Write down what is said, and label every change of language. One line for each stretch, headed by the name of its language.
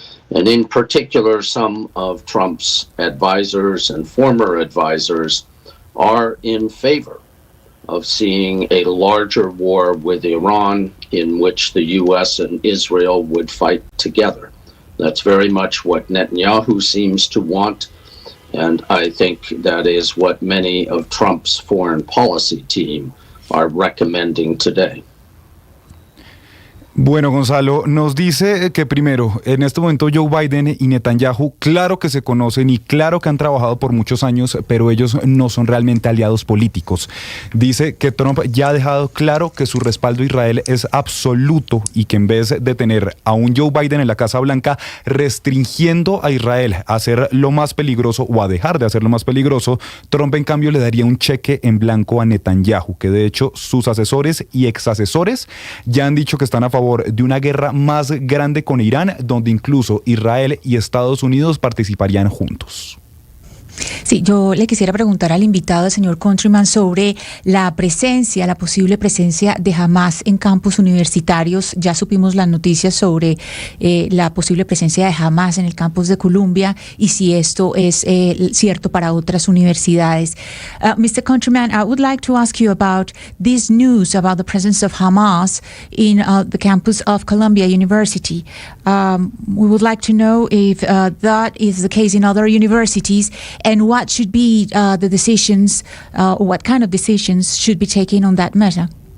English: And in particular, some of Trump's advisors and former advisors are in favor of seeing a larger war with Iran in which the U.S. and Israel would fight together. That's very much what Netanyahu seems to want. And I think that is what many of Trump's foreign policy team are recommending today.
Spanish: Bueno, Gonzalo, nos dice que primero, en este momento Joe Biden y Netanyahu, claro que se conocen y claro que han trabajado por muchos años, pero ellos no son realmente aliados políticos. Dice que Trump ya ha dejado claro que su respaldo a Israel es absoluto y que en vez de tener a un Joe Biden en la Casa Blanca restringiendo a Israel a hacer lo más peligroso o a dejar de hacer lo más peligroso, Trump en cambio le daría un cheque en blanco a Netanyahu, que de hecho sus asesores y exasesores ya han dicho que están a favor de una guerra más grande con Irán, donde incluso Israel y Estados Unidos participarían juntos. Sí, yo le quisiera preguntar al invitado, al señor Countryman, sobre la posible presencia de Hamas en campus universitarios. Ya supimos las noticias sobre la posible presencia de Hamas en el campus de Columbia y si esto es cierto para otras universidades.
English: Mr. Countryman, I would like to ask you about this news about the presence of Hamas in the campus of Columbia University. We would like to know if that is the case in other universities, and what should be the decisions, what kind of decisions should be taken on that matter?